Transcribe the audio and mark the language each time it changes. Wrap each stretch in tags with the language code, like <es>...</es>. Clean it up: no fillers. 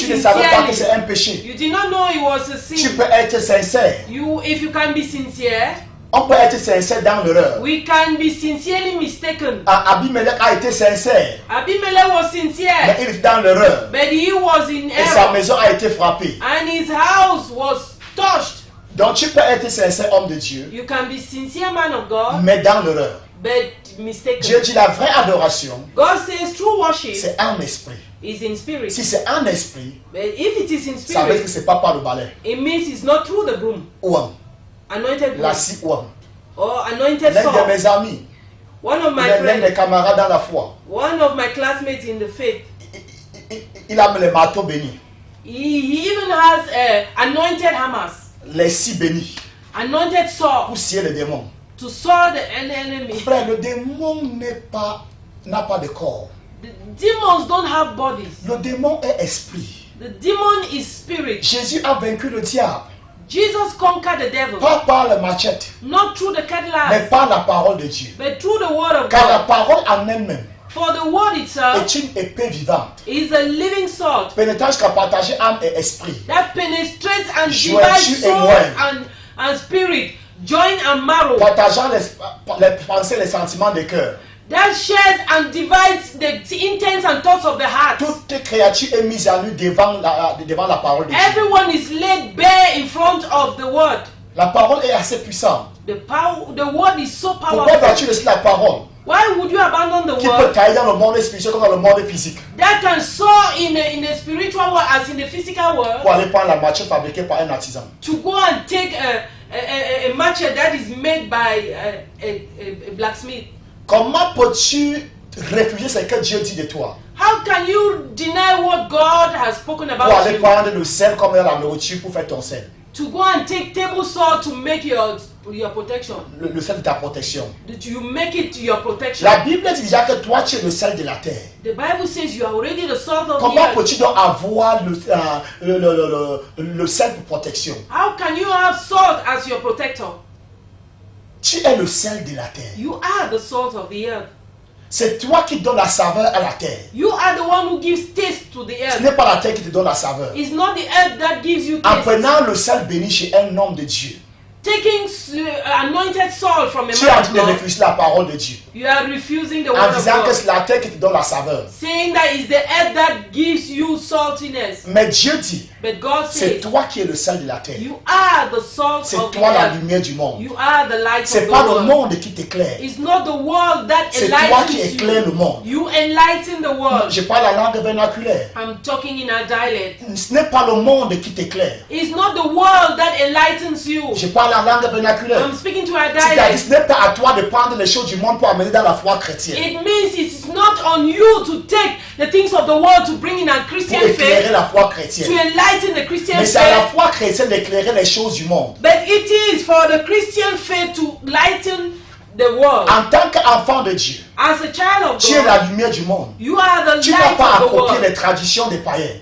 <fr>Tu ne savais pas que c'est</fr> <en>sincerely.</en> <fr>un péché.</fr> <en>You did not know it was a</en> <fr>Tu</fr> <en>sin.</en> <fr>peux être sincère.</fr> <en>If you can be sincere,</en> <fr>On peut être sincère dans l'erreur.</fr> <en>we can be sincerely mistaken.</en> <fr>Abimelech a été sincère,</fr> <en>Abimelech was</en> <fr>mais</fr> <en>sincere,</en> <fr>il était dans l'erreur.</fr> <en>but he was in</en> <fr>Et sa</fr> <en>error,</en> <fr>maison a été frappée.</fr> <en>and his house was touched.</en> <fr>Donc tu peux être sincère, homme de Dieu,</fr> <en>You can be sincere, man of God,</en> <fr>mais dans l'erreur.</fr> <en>but</en> <fr>Dieu</fr> <en>mistaken.</en> <fr>dit la vraie adoration,</fr> <en>God says true worship</en> <fr>c'est un esprit.</fr> <en>is in spirit.</en> <fr>Si c'est un esprit,</fr> <en>But if it is in</en> <fr>ça veut dire que c'est pas par le balai.</fr> <en>it means it's not through the broom, Ouam, anointed</en> <fr>la</fr> <en>broom, scie ouam. or anointed</en> <fr>L'un de</fr> <en>sword.</en> <fr>mes amis,</fr> <en>One of my</en> <fr>l'un des</fr> <en>friends,</en> <fr>camarades dans la foi,</fr> <en>one of my classmates in the faith,</en> <fr>il a le marteau béni,</fr> <en>he even has anointed hammers,</en> <fr>les scies bénis,</fr> <en>anointed sword</en> <fr>pour scier les démons.</fr> <en>to sword the enemy.</en> <fr>Frère, le démon n'a pas de corps.</fr> <en>The demons don't have bodies.</en> <fr>Le démon est esprit.</fr> <en>The demon is spirit.</en> <fr>Jésus a vaincu le diable,</fr> <en>Jesus conquered the devil,</en> <fr>pas par le machette,</fr> <en>not through the</en> <fr>mais</fr> <en>cutlass,</en> <fr>par la parole de Dieu.</fr> <en>but through the word of</en> <fr>Car la parole en elle-même</fr> <en>For the word itself</en> <fr>est une épée vivante,</fr> <en>is a living sword</en> <fr>pénétrant jusqu'à partager âme et esprit,</fr> <en>that penetrates and</en> <fr>Jointure</fr> <en>divides</en> <fr>et</fr> <en>soul</en> <fr>moelle.</fr> <en>and spirit, joint and marrow,</en> <fr>partageant les pensées, les sentiments du cœur.</fr> <en>that shares and divides the intents and thoughts of the heart.</en> <fr>Toute créature est mise à nu devant la parole de Dieu.</fr> <en>Everyone is laid bare in front of the word.</en> <fr>La parole est assez puissante.</fr> <en>The word is so</en> <fr>Pourquoi</fr> <en>powerful.</en> <fr>vas-tu laisser la parole</fr> <en>Why would you abandon the</en> <fr>qui peut</fr> <en>word</en> <fr>tailler dans le monde spirituel comme dans le monde physique</fr> <en>that can soar in the spiritual world as in the physical world,</en> <fr>pour aller prendre la matière fabriquée par un artisan?</fr> <en>to go and take a machete that is made by a blacksmith?</en> <fr>Comment peux-tu réfugier ce que Dieu dit de toi</fr> <en>How can you deny what God has spoken</en> <fr>pour</fr> <en>about</en> <fr>aller</fr> <en>you?</en> <fr>prendre le sel comme dans la nourriture pour faire ton sel?</fr> <en>To go and take table salt to make your protection.</en> <fr>Le sel de ta protection.</fr> <en>That you make it your protection.</en> <fr>La Bible dit déjà que toi tu es le sel de la terre.</fr> <en>The Bible says you are already the salt of the</en> <fr>Comment</fr> <en>earth.</en> <fr>peux-tu donc avoir le sel pour protection?</fr> <en>How can you have salt as your protector?</en> <fr>Tu es le sel de la terre.</fr> <en>You are the salt of the earth.</en> <fr>C'est toi qui donnes la saveur à la terre.</fr> <en>You are the one who gives taste to the</en> <fr>Ce</fr> <en>earth.</en> <fr>n'est pas la terre qui te donne la saveur.</fr> <en>It's not the earth that gives you</en> <fr>En</fr> <en>taste.</en> <fr>prenant le sel béni chez un homme de Dieu,</fr> <en>Taking anointed salt from a</en> <fr>tu es en</fr> <en>man</en> <fr>train</fr> <en>of</en> <fr>de</fr> <en>God,</en> <fr>refuser la parole de Dieu.</fr> <en>you are refusing the</en> <fr>En</fr> <en>word of</en> <fr>disant que</fr> <en>God.</en> <fr>c'est la terre qui te donne la saveur.</fr> <en>Saying that it's the earth that gives you saltiness.</en> <fr>Mais Dieu dit,</fr> <en>But God</en> <fr>c'est toi qui es le sel de la terre.</fr> <en>you are the salt</en> <fr>C'est</fr> <en>of the</en> <fr>toi la</fr> <en>earth.</en> <fr>lumière du monde.</fr> <en>You are the light</en> <fr>C'est</fr> <en>of the</en> <fr>pas le</fr> <en>world.</en> <fr>monde qui t'éclaire.</fr> <en>It's not the world that</en> <fr>C'est toi qui</fr> <en>enlightens</en> <fr>éclaires</fr> <en>you.</en> <fr>le monde.</fr> <en>You enlighten the world.</en> <fr>Je parle la langue vernaculaire.</fr> <en>I'm talking in a dialect.</en> <fr>Ce n'est pas le monde qui t'éclaire.</fr> <en>It's not the world that enlightens you.</en> <fr>Je parle la langue vernaculaire.</fr> <en>I'm speaking to a</en> <fr>C'est-à-dire, ce</fr> <en>dialect.</en> <fr>n'est pas à toi de prendre les choses du monde pour amener dans la foi chrétienne.</fr> <en>It means it's not on you to take the things of the world to bring in a</en> <fr>Pour</fr> <en>Christian</en> <fr>éclairer</fr> <en>faith,</en> <fr>la foi</fr> <en>to</en> <fr>chrétienne.</fr> <en>enlighten the Christian</en> <fr>Mais c'est à la</fr> <en>faith.</en> <fr>foi chrétienne d'éclairer les choses du monde.</fr> <en>But it is for the Christian faith to lighten the world.</en> <fr>En tant qu'enfant de Dieu,</fr> <en>As a child of</en> <fr>tu es</fr> <en>God,</en> <fr>la lumière du monde.</fr> <en>you are the</en> <fr>Tu n'as</fr> <en>light</en> <fr>pas à</fr> <en>of the</en> <fr>copier</fr> <en>world.</en> <fr>les traditions des païens.</fr>